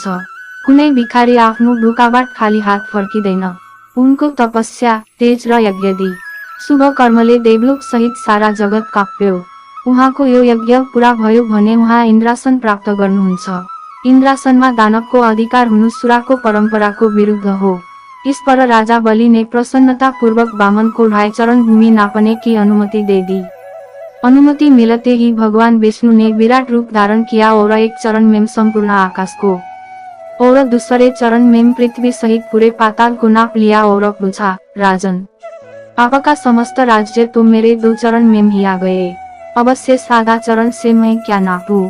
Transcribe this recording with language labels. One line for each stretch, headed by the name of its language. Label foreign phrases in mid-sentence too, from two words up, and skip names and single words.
Nepali: कुनै भिखारी आफ्नो ढोकाबाट खाली हात फर्किँदैन। उनको तपस्या, तेज र यज्ञदी शुभ कर्मले देवलोक सहित सारा जगत काप्यो। उहाँको यो यज्ञ पूरा भयो भने उहाँ इन्द्रासन प्राप्त गर्नुहुन्छ। इन्द्रासनमा दानवको अधिकार हुनु सुराको परम्पराको विरुद्ध हो।
Hindi: इस पर राजा बलि ने प्रसन्नता पूर्वक बामन को ढाई चरण भूमि नापने की अनुमति दे दी। अनुमति मिलते ही भगवान विष्णु ने विराट रूप धारण किया और एक चरण में संपूर्ण आकाश को और दूसरे चरण में पृथ्वी सहित पूरे पाताल को नाप लिया और पूछा, राजन, आपका समस्त राज्य तो मेरे 2 चरण में ही आ गए, अब शेष आधा चरण से मैं क्या नापूं?